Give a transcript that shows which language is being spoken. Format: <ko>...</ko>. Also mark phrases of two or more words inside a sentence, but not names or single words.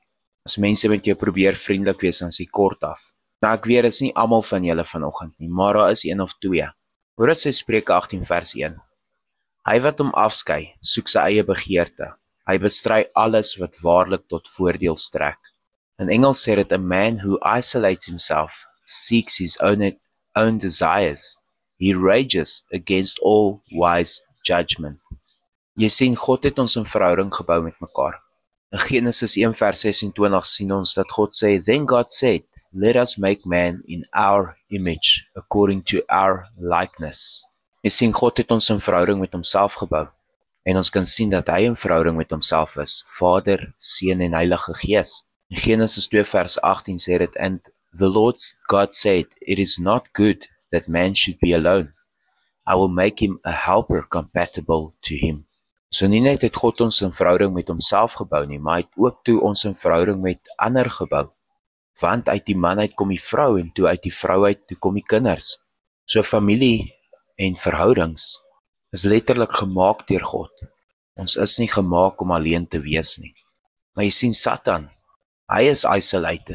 <af>As mense met jou probeer vriendelik wees, dan is jy kort af. Nou ek weet, is nie almal van julle vanoggend nie, maar daar is een of twee. Hoor dit sê Spreuke 18 vers 1. Hy wat hom afskei, soek sy eie begeerte. Hy bestry alles wat waarlik tot voordeel strek. In Engels sê dit,</af> <en>a man who isolates himself seeks his own desires. He rages against all wise judgment.</en> <af>Jy sien, God het ons in verhouding gebou met mekaar. In Genesis 1 vers 26 sien ons dat God sê,</af> <en>Then God said, Let us make man in our image, according to our likeness.</en> <af>Jy sien, God het ons in verhouding met homself gebou. En ons kan sien dat hy in verhouding met homself is, Vader, Seun en Heilige Gees. In Genesis 2 vers 18 sê dit,</af> <en>And the Lord God said, It is not good that man should be alone. I will make him a helper compatible to him.</en> <af>So nie net het God ons in verhouding met homself gebou nie, maar hy het ook toe ons in verhouding met ander gebou. Want uit die man uit kom die vrou en toe uit die vrou uit toe kom die kinders. So familie en verhoudings is letterlik gemaak deur God. Ons is nie gemaak om alleen te wees nie. Maar jy sien Satan, hy is isolated.</af>